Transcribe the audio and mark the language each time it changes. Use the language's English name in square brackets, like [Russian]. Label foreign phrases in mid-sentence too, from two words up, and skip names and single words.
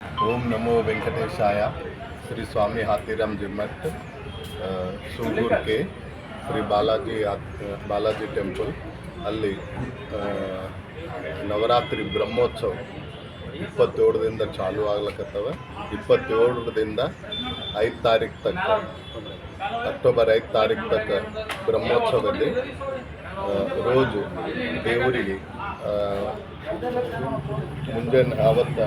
[Sanskrit] ओम नमो वेंकटेशाय। [Kannada] श्री स्वामी हाथीराम जिम्मत सूगूर के श्री बालाजी टेंपल ಅಲ್ಲಿ ನವರಾತ್ರಿ ಬ್ರಹ್ಮೋತ್ಸವ 27ರಿಂದ ಚಾಲು ಆಗ್ಲಕತ್ತವ. 27ರಿಂದ 5 ತಾರೀಕು ತನಕ, ಅಕ್ಟೋಬರ್ 5 ತಾರೀಕು ತನಕ ಬ್ರಹ್ಮೋತ್ಸವದಲ್ಲಿ ರೋಜು ದೇವರಿಗೆ ಮುಂಜಾನೆ ಅವತ್ತು